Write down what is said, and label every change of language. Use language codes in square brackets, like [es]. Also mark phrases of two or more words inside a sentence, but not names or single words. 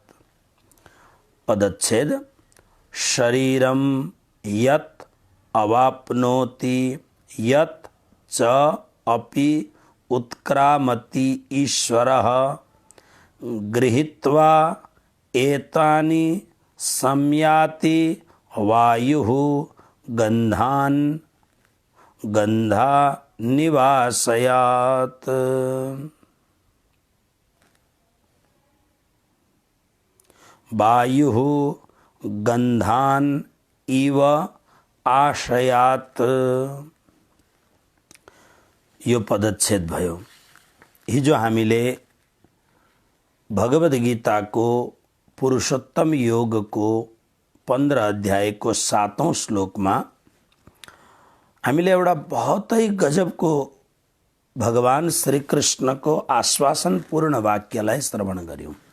[sa] पदच्छेद शरीरं यत् अवाप्नोति यत् च अपि उत्क्रामति ईश्वरः गृहीत्वा एतानि संयाति वायुः गन्धान् निवासयात्। वायुः गन्धान् इव आशयात्। [ne] यो पदच्छेद भयो। हिजो हामीले भगवद गीताको पुरुषोत्तम योगको 15 अध्यायको 7औं श्लोकमा हामीले एउटा बहुतै गजबको भगवान श्री कृष्णको आश्वासनपूर्ण वाक्यलाई श्रवण गर्यौं।